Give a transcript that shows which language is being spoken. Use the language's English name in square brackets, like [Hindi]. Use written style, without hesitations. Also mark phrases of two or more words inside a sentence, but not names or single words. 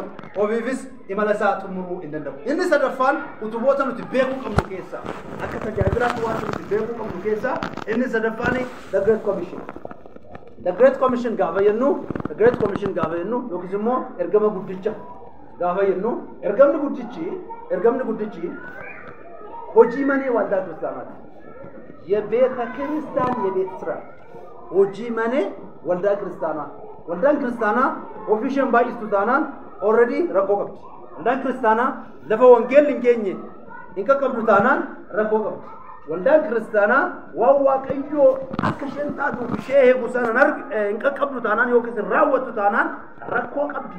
[Oromo] Ofiifis imala isaa xumuruu hin danda'u. Inni sadaffaan utuboota nuti beekuu qabnu keessaa akka tajaajilaatti waan nuti beekuu qabnu keessaa inni sadaffaan The Great Commission. The Great Commission gaafa jennu yookiis immoo ergama guddicha gaafa jennu ergamni guddichi hojii manee waldaa kiristaanaati. [Amharic] የቤተ ክርስቲያን የቤት ስራ [Oromo] hojii manee waldaa kiristaanaa. Waldaan kiristaanaa ofishaan baay'istu taanaan already rakkoo qabdi. Waldaan kiristaanaa lafa wangeelli hin geenye hin qaqqabdu taanaan rakkoo qabdi. Waldaan kiristaanaa waan waaqayyoo akka isheen taatuuf ishee eegu sana hin qaqqabdu taanaan yookiis raawwattu taanaan rakkoo qabdi.